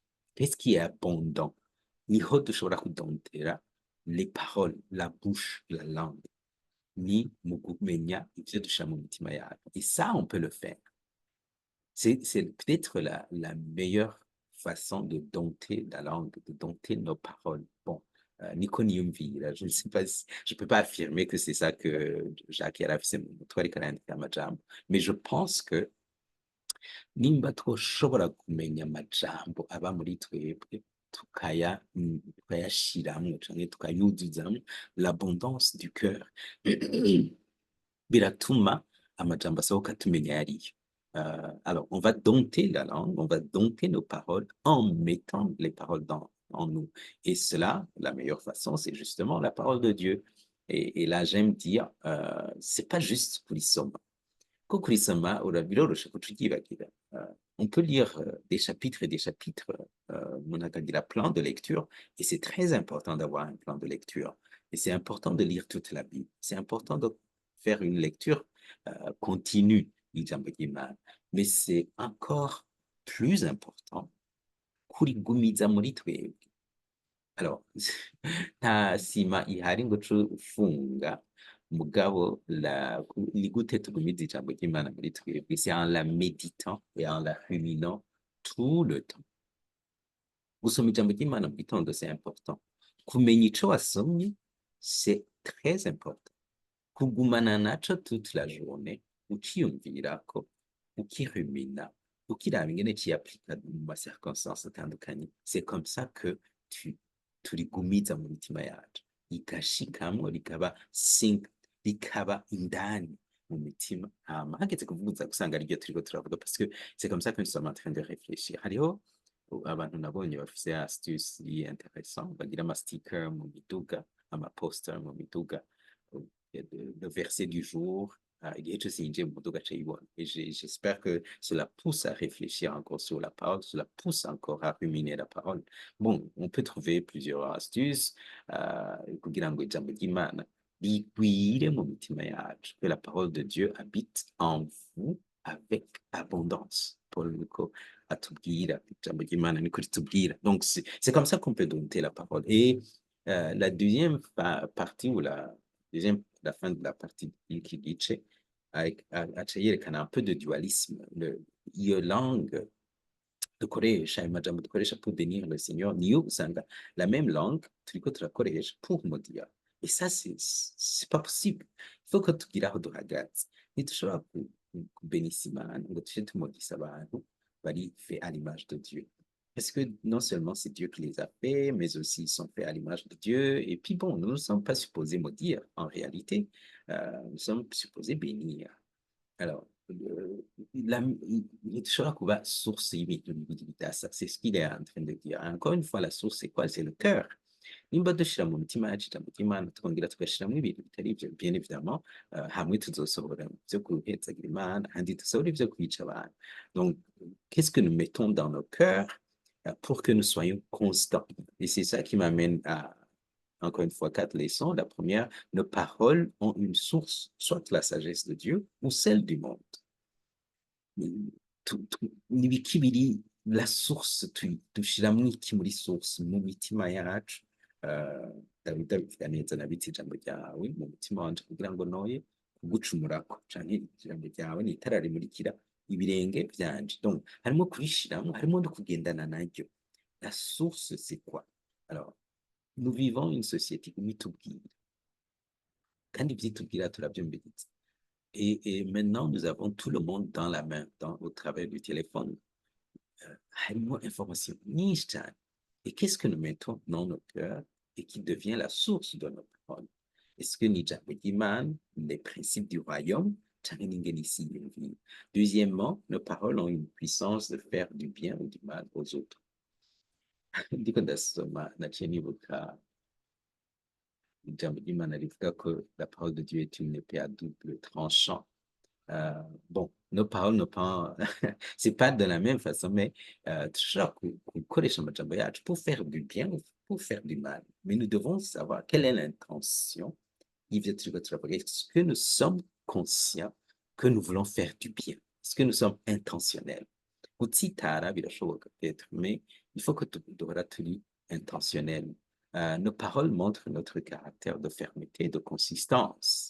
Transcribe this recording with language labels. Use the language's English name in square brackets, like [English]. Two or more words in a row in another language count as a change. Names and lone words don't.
[French] Qu'est-ce qui est abondant? [Rundi] Niho dushobora kudomptera [French] les paroles, la bouche, la langue. [Rundi] Ni mu kumenya ivyo dushira mu mitima yacu. [French] Et ça, on peut le faire. C'est peut-être la meilleure façon de dompter la langue, de dompter nos paroles. Bon, [Rundi] niko niyumvira, [French] je ne sais pas, je peux pas affirmer que c'est ça que Jacques [Rundi] yarafise mu mutwe ariko arandika amajambo, [French] mais je pense que [Rundi] nimba twoshobora kumenya amajambo aba muri twebwe tukayashiramwo canke tukayuzuzamwo [French] l'abondance du cœur, [Rundi] biratuma amajambo asohoka tumenya ayariyo. [French] Alors, on va dompter la langue, on va dompter nos paroles en mettant les paroles en nous. Et cela, la meilleure façon, c'est justement la parole de Dieu. Et là, j'aime dire, c'est pas juste kulisoma. [Rundi] Ko kulisoma, biroroshe kutukibagira. [French] On peut lire des chapitres et des chapitres, on a dit la plan de lecture, et c'est très important d'avoir un plan de lecture. Et c'est important de lire toute la Bible. C'est important de faire une lecture continue, mais c'est encore plus important [Rundi] kurigumiza muri twebwe. Alors, nta sima ihari ngo uce ufunga, mugabo ni gute tugumiza ijambo ry'Imana muri twebwe? [French] C'est en la méditant et en la ruminant tout le temps. [Rundi] Gusoma ijambo ry'Imana mu gitondo, [French] c'est important. [Rundi] Kumenya ico wasomye, [French] c'est très important. [Rundi] Kugumana naco [French] toute la journée, [Rundi] ukiyumvirako, ukirumina, ukiraba ingene ciapplica mu ma circonstances atandukanye, [French] c'est comme ça que [Rundi] turigumiza mu mitima yacu, igashikamwo rikaba rikaba indani mu mitima, hama hageze kuvuga gusanga ariryo turiko turavuga, [French] parce que c'est comme ça que nous sommes en train de réfléchir. [Rundi] Hariho abantu nabonye bafise [French] astuce intéressant, [Rundi] bagira ama sticker mu miduga, ama poster mu miduga, [French] le verset du jour, [Rundi] igihe cose yinjiye mu muduga aca yibona. [French] Et j'espère que cela pousse à réfléchir encore sur la parole, cela pousse encore à ruminer la parole. Bon, on peut trouver plusieurs astuces [Rundi] kugira ngo ijambo ry'Imana rigwire mu mitima yacu, [French] que la parole de Dieu habite en vous avec abondance. [Rundi] Paul niko atubwira, ijambo ry'Imana niko ritubwira. [French] Donc c'est comme ça qu'on peut dompter la parole. Et la deuxième partie, ou la fin de la partie [Rundi] y'iki gice, aca yerekana [French] un peu de dualisme. [Rundi] Iyo langue dukoresha, ayo majambo dukoresha [French] pour bénir le Seigneur, [Rundi] niyo usanga [French] la même langue [Rundi] turiko turakoresha [French] pour maudire. Et ça, c'est pas possible. Il faut que [Rundi] tugira aho duhagaze. Ntidushobora kubénisa Imana ngo tuje tumodisa abantu bari [French] fait à l'image de Dieu. Parce que non seulement c'est Dieu qui les a faits, mais aussi ils sont faits à l'image de Dieu. Et puis bon, nous ne sommes pas supposés maudire en réalité. Nous sommes supposés bénir. Alors, [Rundi] dushobora kuba source y'ibintu bibiri bidasa, [French] c'est ce qu'il est en train de dire. Encore une fois, la source, c'est quoi? C'est le cœur. [Rundi] Nimba dushira mu mitima yacu ijambo ry'Imana, tukongera tugashiramwo ibintu bitari ivyo, [French] bien évidemment, [Rundi] hamwe tuzosohora ivyo guhetsagira Imana, handi dusohora ivyo kwica abantu. [French] Donc, qu'est-ce que nous mettons dans nos cœurs pour que nous soyons constants? Et c'est ça qui m'amène à, encore une fois, 4 leçons. La première, nos paroles ont une source, soit la sagesse de Dieu ou celle du monde. [Rundi] N'ibiki biri [French] la source, [Rundi] dushiramwo iki muri source mu mitima yacu? Dawidi abivuga neza, nabitse ijambo ryawe mu mutima wanje kugira ngo noye kugucumurako, canke ijambo ryawe ni itara rimurikira ibirenge vyanje. Donc harimo kurishiramwo, harimo no kugendana naryo. [French] La source, c'est quoi? Alors, nous vivons une société où [Rundi] itubwira, kandi ivyitubwira turavyumviriza. [French] Et maintenant, nous avons tout le monde dans la main, au travers du téléphone. [Rundi] Harimo information nyinshi cyane. [French] Et qu'est-ce que nous mettons dans nos cœurs et qui devient la source de nos paroles? Est-ce que [Rundi] ni ijambo ry'Imana, [French] les principes du royaume, [Rundi] cyangwa n'ingene isi yiyumvira? [French] Deuxièmement, nos paroles ont une puissance de faire du bien ou du mal aux autres. [Rundi] Ndiko ndasoma naciye nibuka ijambo ry'Imana rivuga [French] que la parole de Dieu est une épée à double tranchant. Bon, nos paroles ne pas, c'est pas de la même façon, mais [Rundi] dushobora gukoresha amajambo yacu [French] pour faire du bien ou pour faire du mal. Mais nous devons savoir quelle est l'intention [Rundi] y'ivyo turiko turavuga. [French] Est-ce que nous sommes conscients que nous voulons faire du bien? Est-ce que nous sommes intentionnels? [Rundi] Gutsitara birashoboka [French] peut-être, mais il faut que [Rundi] duhora turi [French] intentionnels. Nos paroles montrent notre caractère de fermeté et de consistance.